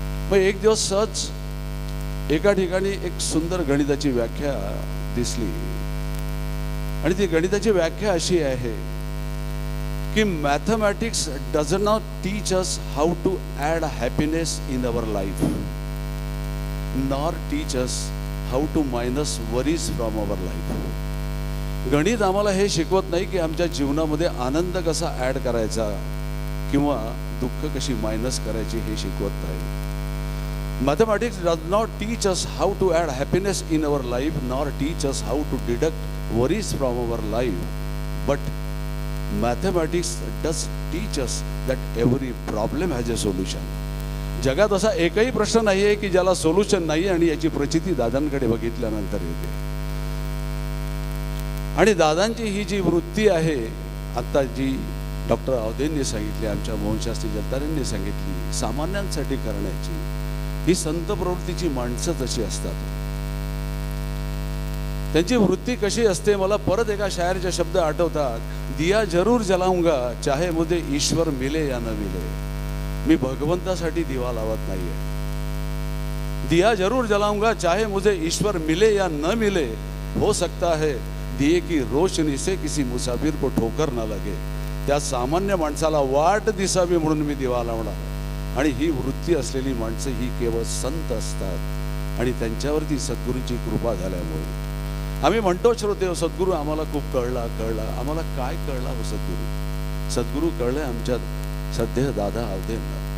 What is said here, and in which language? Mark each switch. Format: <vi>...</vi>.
<mr>मग एक दिवस सहज एका ठिकाणी एक सुंदर गणिताची व्याख्या दिसली आणि ती गणिताची व्याख्या अशी आहे की</mr> <en>Mathematics does not teach us how to add happiness in our life nor teach us how to minus worries from our life.</en> <mr>गणित आम्हाला हे शिकवत नाही की आमच्या जीवनामध्ये आनंद कसा ॲड करायचा किंवा दुःख कशी मायनस करायची हे शिकवत नाही.</mr> <en>Mathematics does not teach us how to add happiness in our life nor teach us how to deduct worries from our life, but mathematics does teach us that every problem has a solution.</en> <mr>जगात असा एकही प्रश्न नाही आहे की ज्याला solution नाही आणि याची प्रचिती दादांकडे बघितल्यानंतर येते. आणि दादांची ही जी वृत्ती आहे आता जी डॉक्टर अवधेंनी सांगितली, आमच्या मोहनशास्त्री जगतारेंनी सांगितली, सामान्यांसाठी करण्याची ही संत प्रवृत्तीची माणसं तशी असतात. त्यांची वृत्ती कशी असते मला परत एका शायरचे शब्द आठवतात.</mr> <hi>दिया जरूर जलाऊंगा चाहे मुझे ईश्वर मिले या न मिले.</hi> <mr>मी भगवंतासाठी दिवा लावत नाहीये.</mr> <hi>दिया जरूर जलाऊंगा चाहे मुझे ईश्वर मिले या न मिले. हो सकता है दिए की रोशनी से किसी मुसाफिर को ठोकर न लगे.</hi> <mr>त्या सामान्य माणसाला वाट दिसावी म्हणून मी दिवा लावणार. आणि ही वृत्ती असलेली माणसं ही केवळ संत असतात आणि त्यांच्यावरती सद्गुरूंची कृपा झाल्यामुळे आम्ही म्हणतो श्रोते, सद्गुरू आम्हाला खूप कळला. आम्हाला काय कळला हो सद्गुरू? सद्गुरू कळले आमच्या श्रद्धेय दादा अवधेंना.</mr>